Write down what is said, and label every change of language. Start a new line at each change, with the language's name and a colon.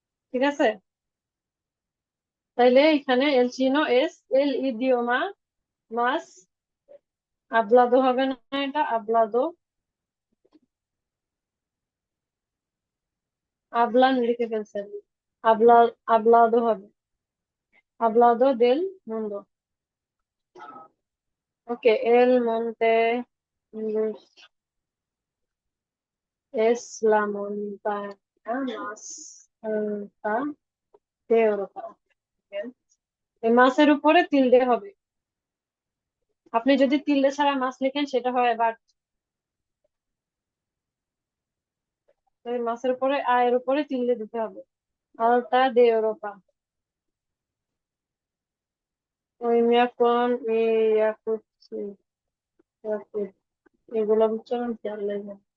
Bangla: ঠিক আছে, তাইলে এখানে
Spanish: এল চিনো এস এল ইদিওমা মাস আবলাদো
Bangla: হবে না, এটা আবলাদো, আবলান লিখে ফেলছেন, আবলা আবলাদো হবে,
Spanish: আবলাদো দেল মুন্ডো। ওকে, এল মন্তে es la montaña más alta de Europa. Bien.
Bangla: এই মাছের উপরে তিলদে হবে। আপনি যদি তিলদে ছাড়া মাছ লিখেন সেটা হয় বাট, মাছের উপরে আয়ের উপরে তিলদে দিতে হবে।
Spanish: আলতা দে ইউরোপা।
Bangla: ওই মিয়াকন ইয়াকুতসি, ইয়াকুত, এগুলো উচ্চারণ খেয়াল লাগবে।